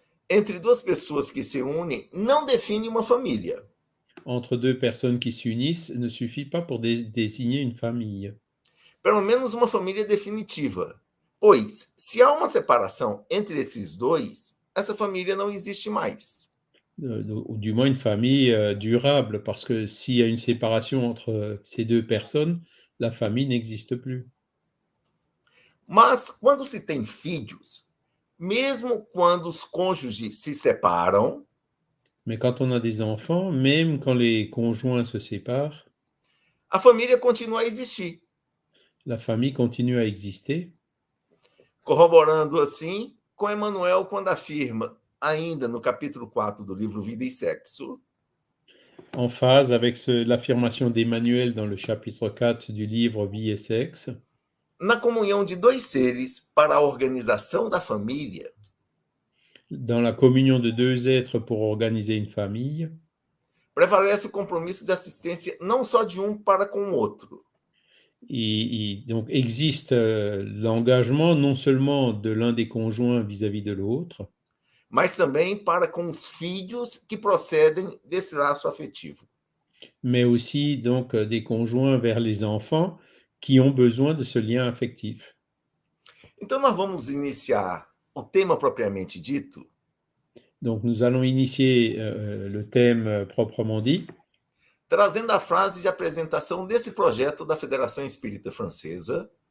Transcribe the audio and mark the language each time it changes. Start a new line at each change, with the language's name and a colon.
Portuguese: entre duas pessoas que se unem não define uma família.
French: Entre deux personnes qui s'unissent ne suffit pas pour désigner une famille.
Portuguese: Pelo menos uma família definitiva. Pois, se há uma separação entre esses dois, essa família não existe mais.
French: Ou du moins une famille durable, parce que s'il y a une séparation entre ces deux personnes, la famille n'existe plus.
Portuguese: Mas, quando se tem filhos, mesmo quando os cônjuges se separam,
French: mais quand on a des enfants, même quand les conjoints se séparent,
Portuguese: a família continua a existir.
French: La famille continue à exister.
Portuguese: Corroborando assim com Emmanuel quando afirma, ainda no capítulo 4 do livro Vida e Sexo,
French: en phase avec l'affirmation d'Emmanuel dans le chapitre 4 du livre Vie et Sexe,
Portuguese: na comunhão de dois seres para a organização da família,
French: dans la communion de deux êtres pour organiser une famille,
Portuguese: prevalece o compromisso de assistência não só de um para com o outro,
French: donc existe l'engagement non seulement de l'un des conjoints vis-à-vis de l'autre,
Portuguese: mas também para com os filhos que procedem desse laço afetivo.
French: Mais aussi donc des conjoints vers les enfants qui ont besoin de ce lien affectif.
Portuguese: Então nós vamos iniciar o tema propriamente dito.
French: Donc nous allons initier le thème proprement dit.
Portuguese: Trazendo a frase de apresentação desse projeto da Fédération Espírita Francesa.